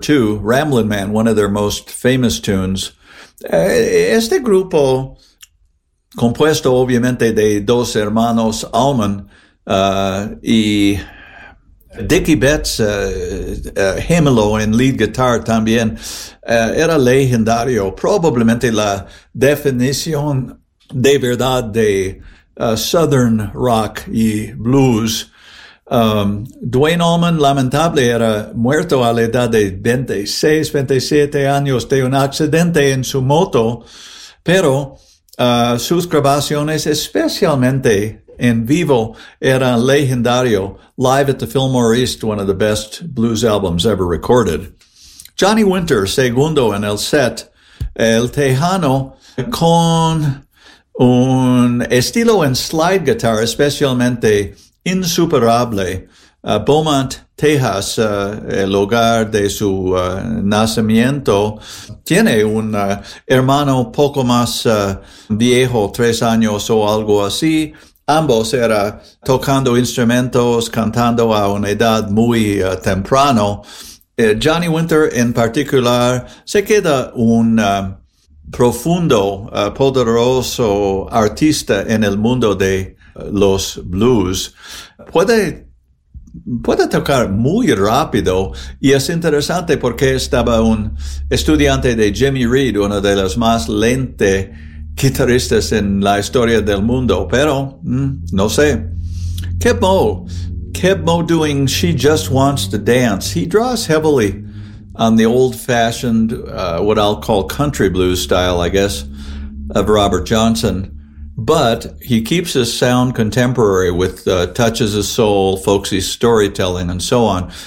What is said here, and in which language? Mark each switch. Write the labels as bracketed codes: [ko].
[en] 2, Ramblin' Man, one of their most famous tunes. [es] Este grupo, compuesto obviamente de dos hermanos, Almond y Dickie Betts, Himmelo en lead guitar también, era legendario. Probablemente la definición de verdad de Southern rock y blues. Dwayne Allman, lamentable, era muerto a la edad de 26, 27 años de un accidente en su moto, pero sus grabaciones, especialmente en vivo, eran legendario. [en] Live at the Fillmore East, one of the best blues albums ever recorded. [es] Johnny Winter, segundo en el set, El Tejano, con un estilo en slide guitar, especialmente insuperable. Beaumont, Texas, el hogar de su nacimiento, tiene un hermano poco más viejo, 3 años o algo así. Ambos eran tocando instrumentos, cantando a una edad muy temprano. Johnny Winter en particular se queda un profundo, poderoso artista en el mundo de los blues. Puede tocar muy rápido, y es interesante porque estaba un estudiante de Jimmy Reed, uno de los más lentes guitarristas en la historia del mundo, pero no sé. [en] Keb Mo doing She Just Wants to Dance. He draws heavily on the old-fashioned, what I'll call country blues style, I guess, of Robert Johnson. But he keeps his sound contemporary with touches of soul, folksy storytelling, and so on.